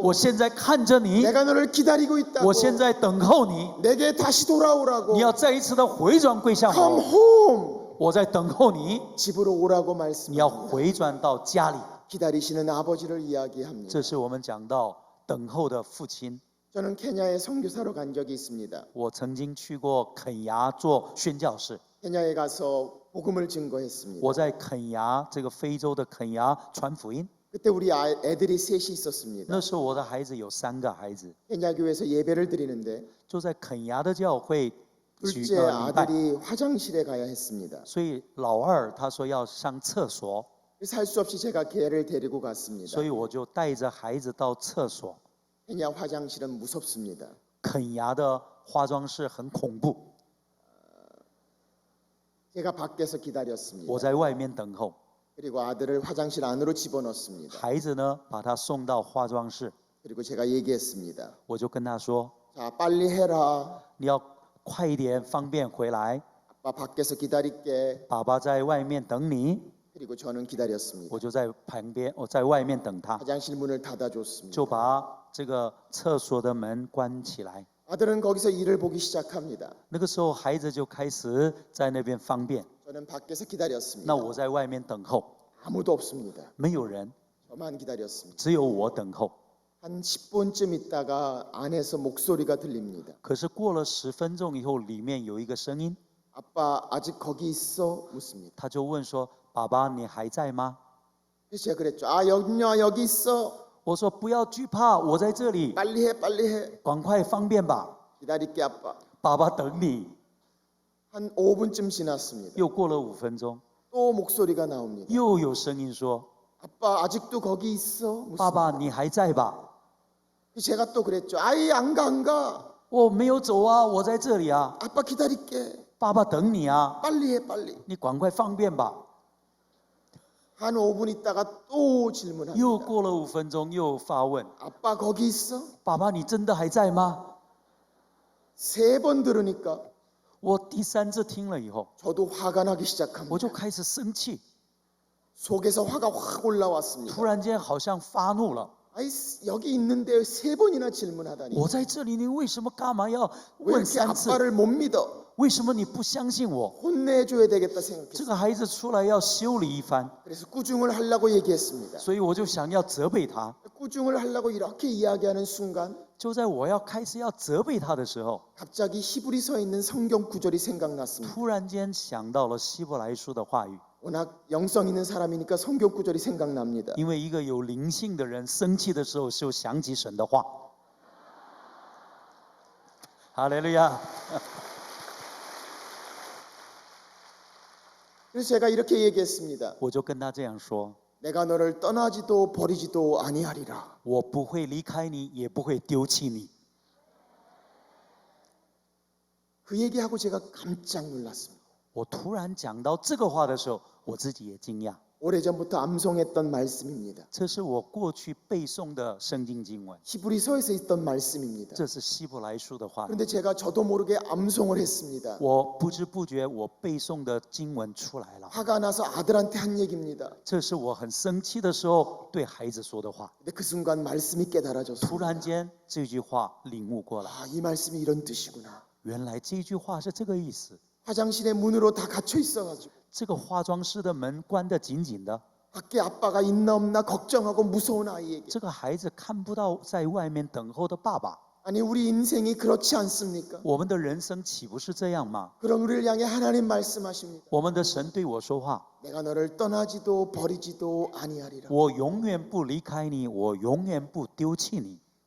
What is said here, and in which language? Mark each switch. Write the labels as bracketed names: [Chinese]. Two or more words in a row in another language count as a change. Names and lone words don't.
[Chinese] 我现在看着你， [Korean] 내가 너를 기다리고 있다고. [Chinese] 我现在等候你， [Korean] 내게 다시 돌아오라고. [Chinese] 你要再一次的回转归向 Come 我， home. 我在等候你， [Korean] 집으로 오라고 [Chinese] 你要 [Korean] 말씀합니다. [Chinese] 回转到家里。 [Korean] 기다리시는 아버지를 이야기합니다. [Chinese] 这是我们讲到等候的父亲。 [Korean] 저는 케냐에 선교사로 간 적이 있습니다. [Chinese] 我曾经去过肯牙做宣教士， [Korean] 케냐에 가서 복음을 증거했습니다. [Chinese] 我在肯牙这个非洲的肯牙传福音。 [Korean] 그때 우리 애들이 셋이 있었습니다. [Chinese] 那时候我的孩子有3个孩子， [Korean] 케냐 교회에서 예배를 드리는데 [Chinese] 就在肯牙的教会举 [Korean] 둘째 [Chinese] 礼拜， [Korean] 아들이 화장실에 가야 했습니다. [Chinese] 所以老二他说要上厕所， [Korean] 그래서 할 수 없이 제가 걔를 데리고 갔습니다. [Chinese] 所以我就带着孩子到厕所。 [Korean] 케냐 화장실은 무섭습니다. [Chinese] 肯牙的化妆室很恐怖， [Korean] 제가 밖에서 기다렸습니다. [Chinese] 我在外面等候， [Korean] 그리고 아들을 화장실 안으로 집어넣습니다. [Chinese] 孩子呢把他送到化妆室， [Korean] 그리고 제가 얘기했습니다. [Chinese] 我就跟他说 [Korean] 자, 빨리 해라. [Chinese] 你要快一点，方便回来， [Korean] 아빠 밖에서 기다릴게. [Chinese] 爸爸在外面等你。 [Korean] 그리고 저는 기다렸습니다. [Chinese] 我就在旁边，我在外面等他， [Korean] 화장실 문을 닫아줬습니다. [Chinese] 就把这个厕所的门关起来。 [Korean] 아들은 거기서 일을 보기 시작합니다. [Chinese] 那个时候，孩子就开始在那边方便， [Korean] 저는 밖에서 기다렸습니다. [Chinese] 那我在外面等候， [Korean] 아무도 없습니다. [Chinese] 没有人， [Korean] 저만 기다렸습니다. [Chinese] 只有我等候。 [Korean] 한 10분쯤 있다가 안에서 목소리가 들립니다. [Chinese] 可是过了10分钟以后，里面有一个声音， [Korean] 아빠 아직 거기 있어? 묻습니다. [Chinese] 他就问说：“爸爸，你还在吗 [Korean] 그래서 제가 그랬죠. 아 여기냐 여기 있어. [Chinese] 我说不要惧怕，我在这里， [Korean] 빨리 해, 빨리 해. [Chinese] 赶快方便吧， [Korean] 기다릴게 아빠. [Chinese] 爸爸等你。 [Korean] 한 5분쯤 지났습니다. [Chinese] 又过了5分钟， [Korean] 또 목소리가 나옵니다. [Chinese] 又有声音说 [Korean] 아빠 아직도 거기 있어? ：“ [Chinese] 爸爸，你还在吧？ [Korean] 제가 또 그랬죠. 아이 안 가, 안 가. [Chinese] 我没有走啊，我在这里啊， [Korean] 아빠 기다릴게. [Chinese] 爸爸等你啊， [Korean] 빨리 해, 빨리. [Chinese] 你赶快方便吧。 [Korean] 한 5분 있다가 또 [Chinese] 又 [Korean] 질문합니다. [Chinese] 过了5分钟，又发问 [Korean] 아빠 거기 있어? ：“ [Chinese] 爸爸，你真的还在吗 [Korean] 3번 들으니까 ？” [Chinese] 我第3次听了以后， [Korean] 저도 화가 나기 [Chinese] 我 [Korean] 시작합니다. [Chinese] 就开始生气， [Korean] 속에서 화가 확 올라왔습니다. [Chinese] 突然间好像发怒了。 [Korean] 아이 여기 있는데 3번이나 질문하다니. [Chinese] 我在这里，你为什么干嘛要 [Korean] 왜 [Chinese] 问 [Korean] 이렇게 [Chinese] 3次？ [Korean] 아빠를 못 믿어? [Chinese] 为什么你不相信我？ [Korean] 혼내줘야 되겠다 [Chinese] 这 [Korean] 생각했어요. [Chinese] 个孩子出来要修理一番， [Korean] 그래서 꾸중을 하려고 얘기했습니다. [Chinese] 所以我就想要责备他。 [Korean] 꾸중을 하려고 이렇게 이야기하는 순간 [Chinese] 就在我要开始要责备他的时候， [Korean] 갑자기 히브리서에 있는 성경 구절이 생각났습니다. [Chinese] 突然间想到了希伯来书的话语。 [Korean] 워낙 영성 있는 사람이니까 성경 구절이 생각납니다. [Chinese] 因为一个有灵性的人生气的时候就想起神的话。哈利路亚！ [Korean] 그래서 제가 이렇게 얘기했습니다. [Chinese] 我就跟他这样说： [Korean] 내가 너를 떠나지도 버리지도 아니하리라. [Chinese] 我不会离开你，也不会丢弃你。 [Korean] 그 얘기하고 제가 깜짝 놀랐습니다. [Chinese] 我突然讲到这个话的时候，我自己也惊讶。 [Korean] 오래전부터 암송했던 말씀입니다. [Chinese] 这是我过去背诵的圣经经文， [Korean] 히브리서에서 있던 말씀입니다. [Chinese] 这是希伯来书的话语。 [Korean] 그런데 제가 저도 모르게 암송을 했습니다. [Chinese] 我不知不觉我背诵的经文出来了。 [Korean] 화가 나서 아들한테 한 얘기입니다. [Chinese] 这是我很生气的时候对孩子说的话。 [Korean] 근데 그 순간 말씀이 [Chinese] 突 [Korean] 깨달아졌습니다. [Chinese] 然间这句话领悟过来， [Korean] 아, 이 말씀이 이런 뜻이구나. [Chinese] 原来这句话是这个意思。 [Korean] 화장실의 문으로 다 갇혀 있어가지고 [Chinese] 这个化妆室的门关得紧紧的， [Korean] 밖에 아빠가 있나 없나 걱정하고 무서운 아이에게 [Chinese] 这个孩子看不到在外面等候的爸爸。 [Korean] 아니 우리 인생이 그렇지 않습니까? [Chinese] 我们的人生岂不是这样吗？ [Korean] 그럼 우리를 향해 하나님 말씀하십니다. [Chinese] 我们的神对我说话， [Korean] 내가 너를 떠나지도 버리지도 아니하리라. [Chinese] 我永远不离开你，我永远不丢弃你，